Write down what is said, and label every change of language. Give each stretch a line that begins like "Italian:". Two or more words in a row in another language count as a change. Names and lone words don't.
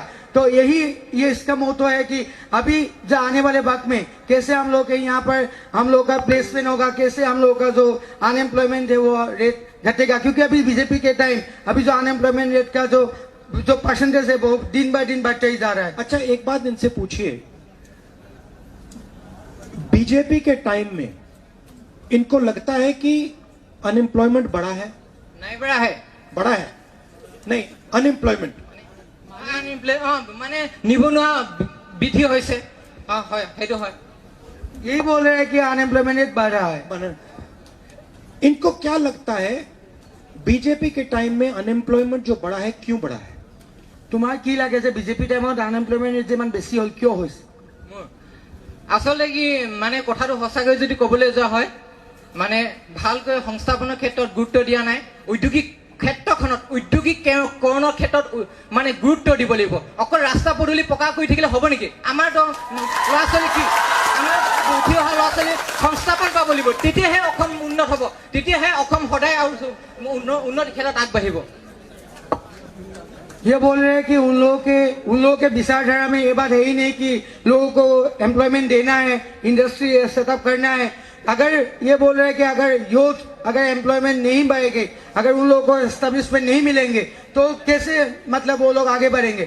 Hindi: तो यही ये इसका मोटो है कि अभी जो आने वाले वक्त में कैसे हम लोग के यहाँ पर हम लोग का प्लेसमेंट होगा, कैसे हम लोग का जो अनएम्प्लॉयमेंट है वो रेट घटेगा, क्योंकि अभी बीजेपी के टाइम अभी जो
English: unemployment rate
Hindi: का जो परसेंटेज है वो दिन बाय दिन बढ़ते ही जा रहा है। अच्छा एक बात इनसे पूछिए, बीजेपी के टाइम में इनको लगता है कि अनएम्प्लॉयमेंट बढ़ा है? नहीं बढ़ा है। बढ़ा है नहीं, अनएम्प्लॉयमेंट
Assamese: মানে নিবনুৱা বৃদ্ধি হৈছে। হয় সেইটো হয়।
Hindi: यही बोल रहे हैं कि
English: unemployment rate
Hindi: बढ़ रहा है। इनको क्या लगता है बीजेपी के टाइम में अनएम्प्लॉयमेंट जो बढ़ा है क्यों बढ़ा है?
Assamese: তোমাৰ কি লাগে যে বিজেপি টাইমত
English: unemployment rate
Assamese: ইমান বেছি হ'ল কিয় হৈছে? আচলতে কি মানে কথাটো সঁচাকৈ যদি ক'বলৈ যোৱা হয় মানে ভালকৈ সংস্থাপনৰ ক্ষেত্ৰত গুৰুত্ব দিয়া নাই, ঔদ্যোগিকৰণৰ ক্ষেত্ৰত মানে গুৰুত্ব দিব লাগিব। অকল ৰাস্তা পদূলি পকা কৰি থাকিলে হ'ব নেকি? আমাৰ ল'ৰা ছোৱালী কি আমাৰ উঠি অহা ল'ৰা ছোৱালী সংস্থাপন পাব লাগিব, তেতিয়াহে অসম উন্নত হ'ব, তেতিয়াহে অসম সদায় আৰু উন্নতি ক্ষেত্ৰত আগবাঢ়িব।
Hindi: ये बोल रहे हैं कि उन लोगों के विचारधारा में ये बात है ही नहीं कि लोगों को एम्प्लॉयमेंट देना है,
English: industry setup
Hindi: करना है। अगर ये बोल रहे हैं कि अगर यूथ अगर एम्प्लॉयमेंट नहीं बढ़ेगी, अगर उन लोगों को एस्टेब्लिशमेंट नहीं मिलेंगे तो कैसे मतलब वो लोग आगे बढ़ेंगे।